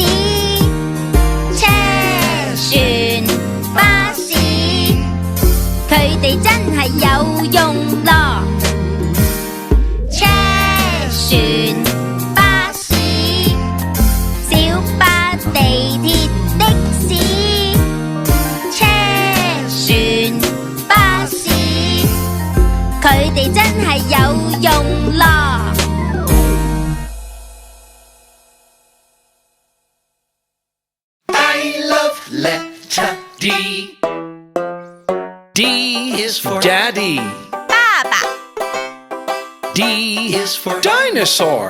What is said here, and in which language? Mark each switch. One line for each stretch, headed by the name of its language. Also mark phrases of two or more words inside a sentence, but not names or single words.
Cantonese: 車船巴士佢哋真係有用咯車船巴士小巴地鐵的士車船巴士佢哋真係有用咯。
English: I love letter D. D is for Daddy.
Cantonese: 爸爸
English: D is for Dinosaur.